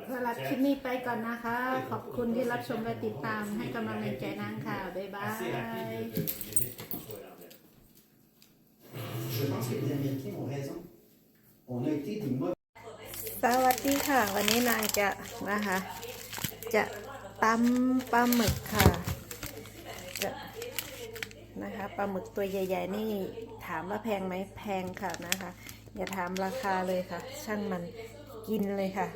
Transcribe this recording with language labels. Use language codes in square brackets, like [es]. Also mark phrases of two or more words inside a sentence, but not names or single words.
[th] ำหรับคลิปนี้ไปก่อนนะคะ ขอบคุณที่รับชมและติดตามให้กำลังใจนางค่ะ บ๊ายบาย [fr] Je pense que les Américains ont raison. On a été des mauvais. [th] สวัสดีค่ะ วันนี้นางจะนะคะจะตำปลาหมึกค่ะจะนะคะปลาหมึกตัวใหญ่ๆนี่ถามว่าแพงไหมแพงค่ะนะคะอย่าถามราคาเลยค่ะช่างมันกินเลยค่ะ